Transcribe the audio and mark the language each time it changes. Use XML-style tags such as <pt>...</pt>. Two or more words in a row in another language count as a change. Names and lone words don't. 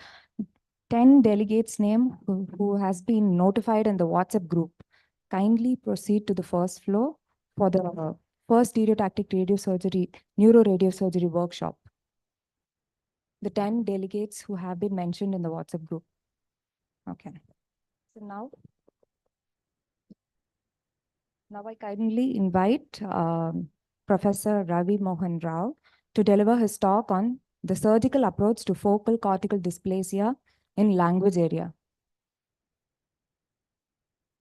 <en>10 delegates' name who has been notified in the WhatsApp group. Kindly proceed to the first floor for the first stereotactic radiosurgery, neuroradiosurgery workshop. The 10 delegates who have been mentioned in the WhatsApp group. Okay. So now I kindly invite Professor Ravi Mohan Rao to deliver his talk on the surgical approach to focal cortical dysplasia in language area.</en>